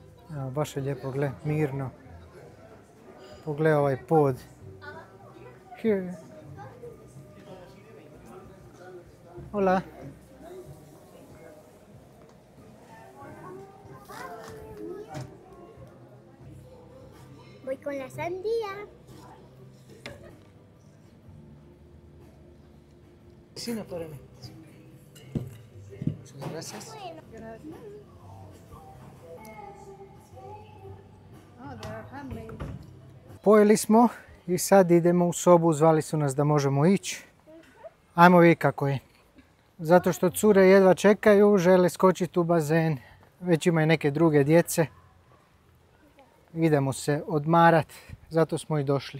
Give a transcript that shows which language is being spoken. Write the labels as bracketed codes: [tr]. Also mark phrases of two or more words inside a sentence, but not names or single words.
[hr] Evo, baš je lijepo, gle, mirno. Pogledaj ovaj pod. [en] Here. [es] Hola. Voy con la sandía. Sino para mí. Muchas gracias. [en] Oh, they are handmade. [hr] Pojeli smo i sad idemo u sobu, zvali su nas da možemo ići. Ajmo vidjeti kako je. Zato što cure jedva čekaju, žele skočiti u bazen. Već imaju neke druge djece. Idemo se odmarat, zato smo i došli.